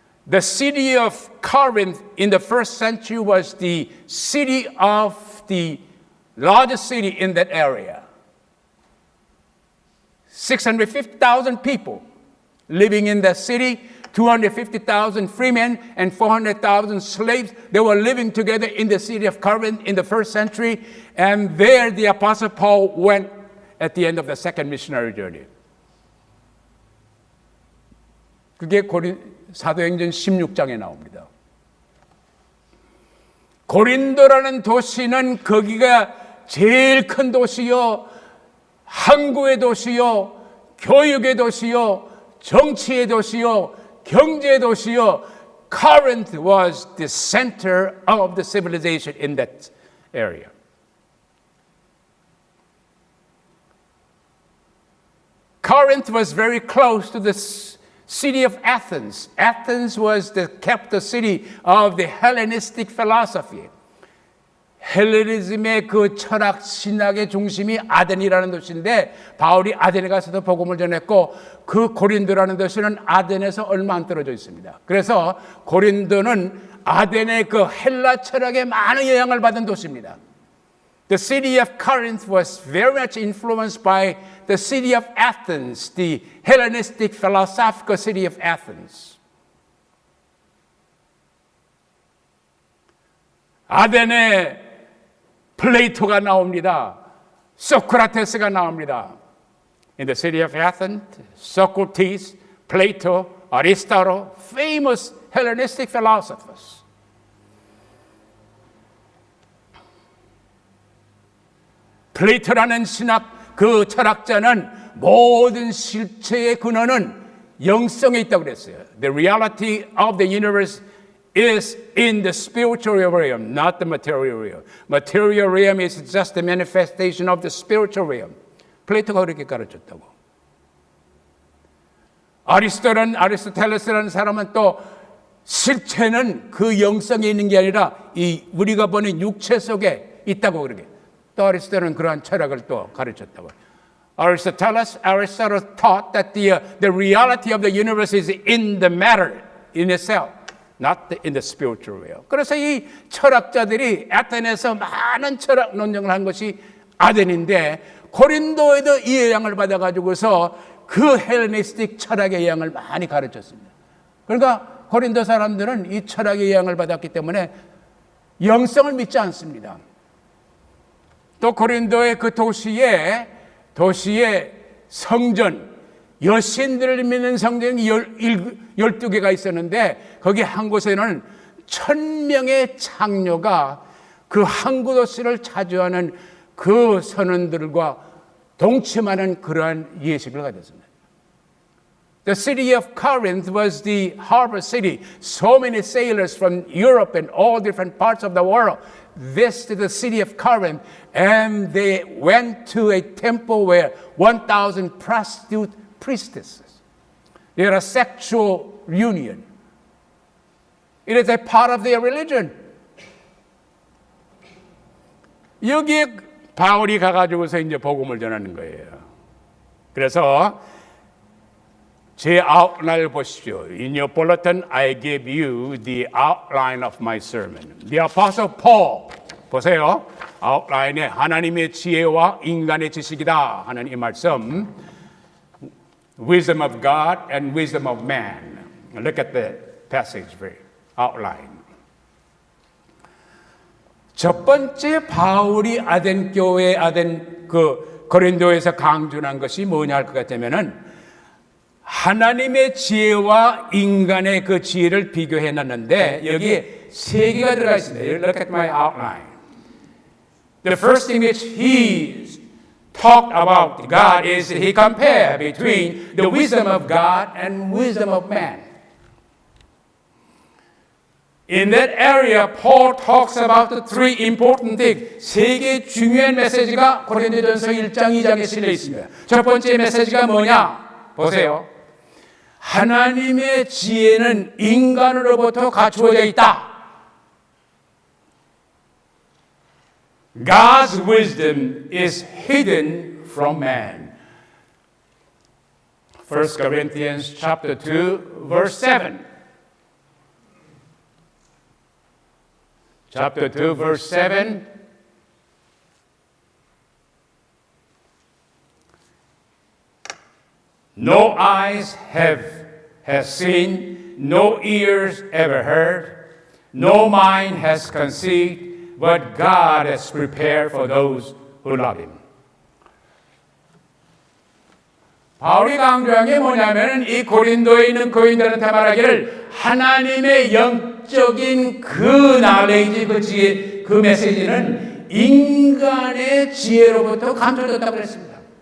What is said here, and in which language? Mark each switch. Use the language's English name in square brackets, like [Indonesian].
[English] The city of Corinth in the first century was the city of the largest city in that area. 650,000 people. living in that city, 250,000 freemen and 400,000 slaves. They were living together in the city of Corinth in the first century. And there the Apostle Paul went at the end of the second missionary journey. [Korean] 그게 사도행전 16장에 나옵니다. 고린도라는 도시는 거기가 제일 큰 도시요, 항구의 도시요, 교육의 도시요, 정치의 도시요, 경제의 도시요. [English] Corinth was the center of the civilization in that area. Corinth was very close to the city of Athens. Athens was the capital city of the Hellenistic philosophy. [Korean] 헬레니즘의 그 철학 신학의 중심이 아덴이라는 도시인데 바울이 아덴에 가서도 복음을 전했고 그 고린도라는 도시는 아덴에서 얼마 안 떨어져 있습니다. 그래서 고린도는 아덴의 그 헬라 철학에 많은 영향을 받은 도시입니다. [English] The city of Corinth was very much influenced by the city of Athens, the Hellenistic philosophical city of Athens. [Korean] 아덴에 플레이토가 나옵니다. 소크라테스가 나옵니다. [English] In the city of Athens, Socrates, Plato, Aristotle, famous Hellenistic philosophers. [Korean] 플레이토라는 신학 그 철학자는 모든 실체의 근원은 영성에 있다고 그랬어요. The reality of the universe is in the spiritual realm, not the material realm. Material realm is just the manifestation of the spiritual realm. 플레이토가 그렇게 가르쳤다고. 아리스토텔레스라는 사람은 또 실체는 그 영성에 있는 게 아니라 이 우리가 보는 육체 속에 있다고 그러게. 또 아리스토텔은 그러한 철학을 또 가르쳤다고. [English] Aristotle taught that the reality of the universe is in the matter in itself. Not in the spiritual realm. [Korean] 그래서 이 철학자들이 아테네에서 많은 철학 논쟁을 한 것이 아덴인데 고린도에도 이 영향을 받아가지고서 그 헬레니스틱 철학의 영향을 많이 가르쳤습니다. 그러니까 고린도 사람들은 이 철학의 영향을 받았기 때문에 영성을 믿지 않습니다. 또 고린도의 그 도시의 성전, 여신들을 믿는 성전이 12개가 있었는데 거기 한 곳에는 1000명의 장녀가 그 항구 도시를 차지하는 그 선원들과 동침하는 그러한 예식을 가졌습니다. [English] The city of Corinth was the harbor city. So many sailors from Europe and all different parts of the world visited the city of Corinth and they went to a temple where 1,000 prostitute priestesses. They had a sexual union. It is a part of their religion. [Korean] 여기에 바울이 가가지고서 이제 복음을 전하는 거예요. 그래서 제 아웃라인을 보십시오. [English] In your bulletin, I give you the outline of my sermon. The Apostle Paul. [Korean] 보세요. 아웃라인에 하나님의 지혜와 인간의 지식이다 하는 이 말씀. [English] Wisdom of God and wisdom of man. Look at the passage, outline. [Korean] 첫 번째 바울이 아덴 교회, 아덴 그 고린도에서 강조한 것이 뭐냐 할 것 같으면은 하나님의 지혜와 인간의 그 지혜를 비교해 놨는데 여기에 세 개가 들어가 있습니다. [English] Look at my outline. The first thing which he talked about God is that he compared between the wisdom of God and wisdom of man. In that area, Paul talks about the three important things. [Korean] 세 개 중요한 메시지가 고린도전서 1장, 2장에 실려 있습니다. 첫 번째 메시지가 뭐냐? 보세요. 하나님의 지혜는 인간으로부터 갖추어져 있다. [English] God's wisdom is hidden from man. 1 Corinthians chapter 2, verse 7. Chapter 2, verse 7. No eyes has seen, no ears ever heard, no mind has conceived, what God has prepared for those who love Him. [Korean] 바울이 강조한 게 뭐냐면 이 고린도에 있는 교인들한테 말하기를 하나님의 영적인 그 나레이지, 그 지혜, 그 메시지는 인간의 지혜로부터 감춰졌다고 그랬습니다.